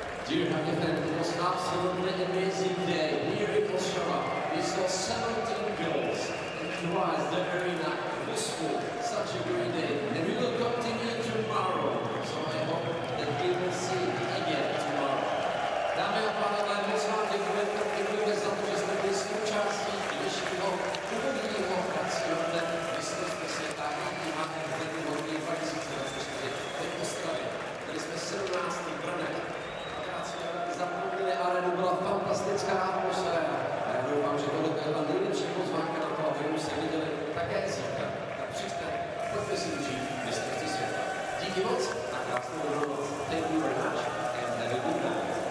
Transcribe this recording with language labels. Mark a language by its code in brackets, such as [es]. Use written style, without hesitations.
[en] Dear hockey fans, it was absolutely amazing day here in Ostrava. We saw 17 goals and twice the arena was full. Such a great day, and we will continue tomorrow. So I hope that we will see you again tomorrow. [cs] Dámy a pánové, moc vám děkujeme za to, že jste byli součástí dnešního původní operazione mistrovství světa a v lednu 2024 v Ostravě. Byli jsme 17. branek. Akorát jsme zaplnili arenu, byla fantastická atmosféra. A já doufám, že tohle byla nejlepší pozvánka na to, abychom se viděli také zítra. Tak přijďte, pojďme si užít mistrovství světa. Díky moc a krásnou noc. [en] Thank you very much and have a good night.